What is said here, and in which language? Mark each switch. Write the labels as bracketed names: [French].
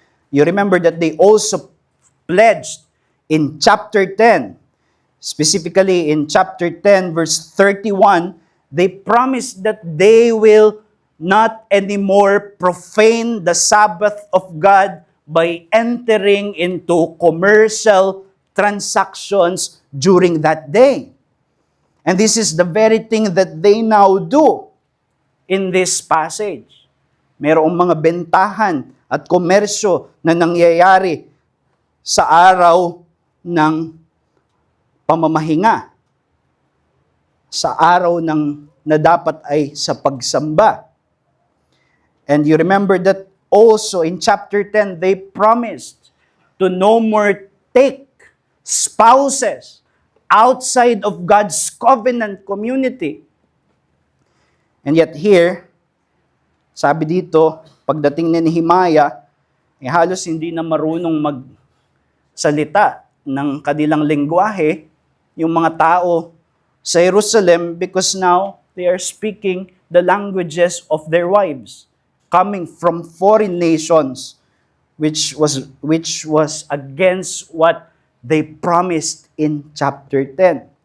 [English] You remember that they also pledged in chapter 10, specifically in chapter 10, verse 31, they promised that they will not anymore profane the Sabbath of God by entering into commercial transactions during that day. And this is the very thing that they now do in this passage. [Filipino] Merong mga bentahan at komersyo na nangyayari sa araw ng pamamahinga, sa araw na dapat ay sa pagsamba. [English] And you remember that also in chapter 10, they promised to no more take spouses outside of God's covenant community. And yet here, [Filipino] sabi dito, pagdating ni Nehemiah, halos hindi na marunong magsalita ng kanilang lengguwahe yung mga tao sa Jerusalem, [English] because now they are speaking the languages of their wives, coming from foreign nations, which was against what they promised in chapter 10.